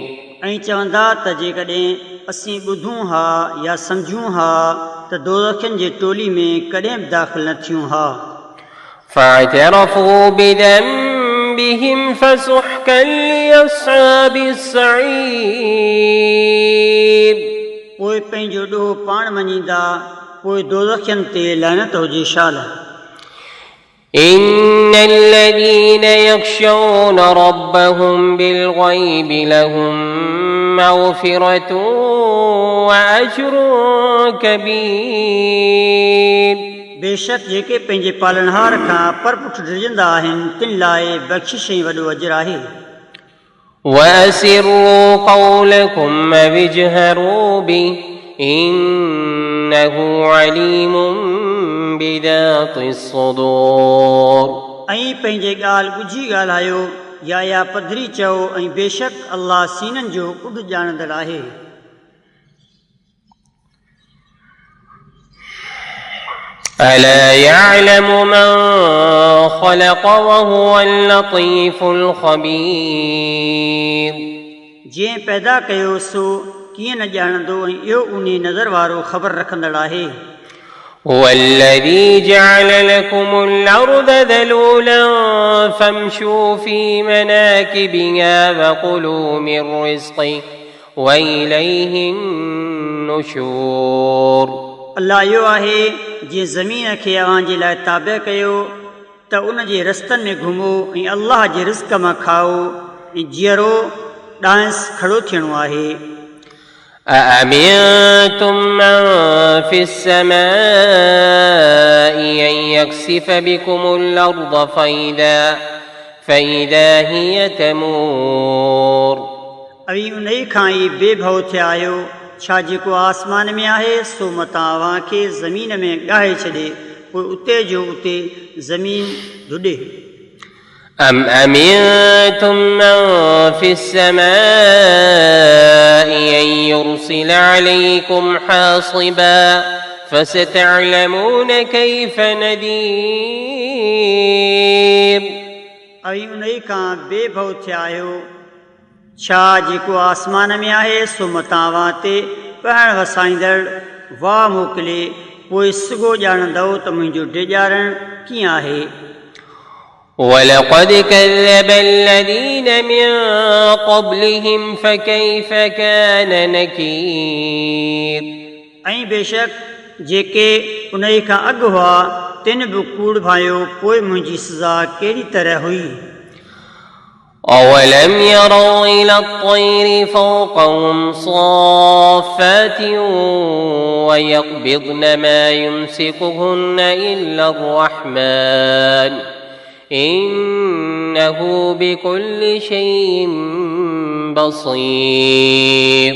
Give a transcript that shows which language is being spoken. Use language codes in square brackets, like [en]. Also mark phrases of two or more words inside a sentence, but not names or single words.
[sd] ऐं चवंदा त जेकॾहिं असीं ॿुधूं हा या सम्झूं हा त दोज़खियुनि जे टोली में कॾहिं बि दाख़िल न थियूं हा। [ar] فاعترفوا بذنبهم فسحقا لأصحاب السعير۔ [sd] पोइ पंहिंजो ॾोह पाण मञींदा पोइ दोज़खियनि ते लानत हुजे शाल। [ar] إن الذين يخشون ربهم بالغيب لهم مغفرة وأجر كبير [sd] बेशक जेके पंहिंजे पालनहार खां परपुठ डिॼंदा आहिनि तिन लाइ बख़्शिश ऐं वॾो अजर आहे। [ar] وأسروا قولكم أو اجهروا به إنه عليم بذات الصدور [sd] ऐं पंहिंजे ॻाल्हि ॿुझी ॻाल्हायो या पधरी चओ ऐं बेशक अल्लाह सीननि जो कुॾ ॼाणंदड़ आहे। [ar] ألا يعلم من خلق وهو اللطيف الخبير [sd] जंहिं पैदा कयो सो कीअं न ॼाणंदो ऐं इहो उन नज़र वारो ख़बर रखंदड़ आहे। [ar] هو الذي جعل لكم الأرض ذلولا فامشوا في مناكبها وكلوا من رزقه وإليه النشور [sd] अल्लाह इहो आहे जीअं ज़मीन खे अव्हां जे लाइ ताबे कयो त उन जे रस्तनि में घुमो ऐं अल्लाह जे रिज़्क़ मां खाओ ऐं जीअरो डांस खड़ो थियणो आहे। [ar] أأمنتم من في السماء أن يخسف بكم الأرض فإذا هي تمور [sd] ऐं उन खां ई बेभव थिया आहियो छा जेको आसमान में आहे सो मतां अव्हां खे ज़मीन में ॻाहे छॾे पोइ उते जो उते ज़मीन धुॾे। [ar] أم أمنتم من في السماء أن يرسل عليكم حاصبا فستعلمون كيف نذير [sd] ऐं उन खां बेभव थिया आहियो छा जेको आसमान में आहे सो मतां अव्हां ते पहण वसाईंदड़ वाह मोकिले पोइ सुगो ॼाणंदव त मुंहिंजो डेॼारण कीअं आहे। [ar] ولقد كذب الذين من قبلهم فكيف كان نكير [sd] ऐं बेशक जेके उन खां अॻु हुआ तिन बि कूड़ भायो पोइ मुंहिंजी सज़ा कहिड़ी तरह हुई। [ar] أولم يروا إلى الطير فوقهم صافات ويقبضن ما يمسكهن إلا الرحمن إنه بكل شيء بصير